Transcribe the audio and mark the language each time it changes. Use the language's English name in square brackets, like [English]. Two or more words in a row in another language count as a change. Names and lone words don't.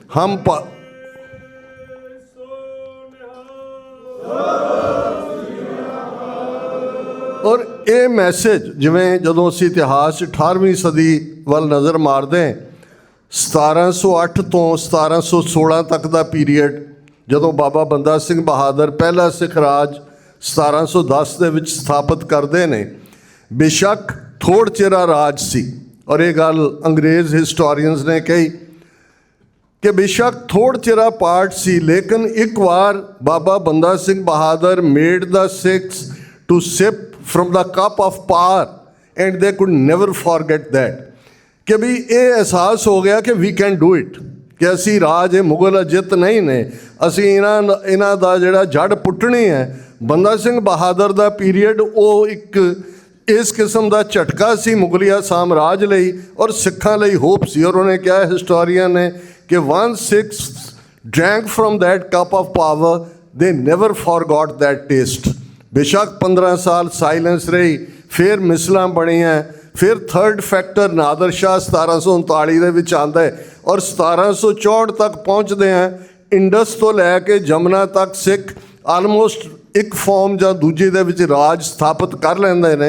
[Punjabi] ਔਰ ਇਹ ਮੈਸੇਜ ਜਿਵੇਂ ਜਦੋਂ ਅਸੀਂ ਇਤਿਹਾਸ 18ਵੀਂ ਸਦੀ ਵੱਲ ਨਜ਼ਰ ਮਾਰਦੇ ਹਾਂ, 1708 ਤੋਂ 1716 ਤੱਕ ਦਾ ਪੀਰੀਅਡ, ਜਦੋਂ ਬਾਬਾ ਬੰਦਾ ਸਿੰਘ ਬਹਾਦਰ ਪਹਿਲਾ ਸਿੱਖ ਰਾਜ 1710 ਦੇ ਵਿੱਚ ਸਥਾਪਿਤ ਕਰਦੇ ਨੇ। ਬੇਸ਼ੱਕ ਥੋੜ੍ਹ ਚਿਰਾ ਰਾਜ ਸੀ ਔਰ ਇਹ ਗੱਲ ਅੰਗਰੇਜ਼ ਹਿਸਟੋਰੀਅਨਸ ਨੇ ਕਹੀ ਕਿ ਬੇਸ਼ੱਕ ਥੋੜ੍ਹ ਚਿਰਾ ਪਾਰਟ ਸੀ, ਲੇਕਿਨ ਇੱਕ ਵਾਰ ਬਾਬਾ ਬੰਦਾ ਸਿੰਘ ਬਹਾਦਰ [English] made the Sikhs to sip from the cup of power and they could never forget that [Punjabi] ਕਿ ਵੀ ਇਹ ਅਹਿਸਾਸ ਹੋ ਗਿਆ ਕਿ [English] we can do it, [Punjabi] ਕਿ ਅਸੀਂ ਰਾਜ ਇਹ ਮੁਗਲ ਅਜਿੱਤ ਨਹੀਂ ਨੇ, ਅਸੀਂ ਇਹਨਾਂ ਦਾ ਜਿਹੜਾ ਜੜ ਪੁੱਟਣੀ ਹੈ। ਬੰਦਾ ਸਿੰਘ ਬਹਾਦਰ ਦਾ ਪੀਰੀਅਡ ਉਹ ਇੱਕ ਇਸ ਕਿਸਮ ਦਾ ਝਟਕਾ ਸੀ ਮੁਗਲਿਆ ਸਾਮਰਾਜ ਲਈ ਔਰ ਸਿੱਖਾਂ ਲਈ ਹੋਪ ਸੀ। ਔਰ ਉਹਨੇ ਕਿਹਾ ਹਿਸਟੋਰੀਅਨ ਨੇ ਕਿ 1/6 [English] drank from that cup of power, they never forgot that taste। [Punjabi] ਬੇਸ਼ੱਕ 15 ਸਾਲ ਸਾਇਲੈਂਸ ਰਹੀ, ਫਿਰ ਮਿਸਲਾਂ ਬਣੀਆਂ, ਫਿਰ [English] third factor [Punjabi] ਨਾਦਰ ਸ਼ਾਹ 1739 ਦੇ ਵਿੱਚ ਆਉਂਦਾ ਹੈ ਔਰ 1764 ਤੱਕ ਪਹੁੰਚਦੇ ਆ। ਇੰਡਸ ਤੋਂ ਲੈ ਕੇ ਜਮਨਾ ਤੱਕ ਸਿੱਖ ਆਲਮੋਸਟ ਇੱਕ ਫਾਰਮ ਜਾਂ ਦੂਜੇ ਦੇ ਵਿੱਚ ਰਾਜ ਸਥਾਪਿਤ ਕਰ ਲੈਂਦੇ ਨੇ।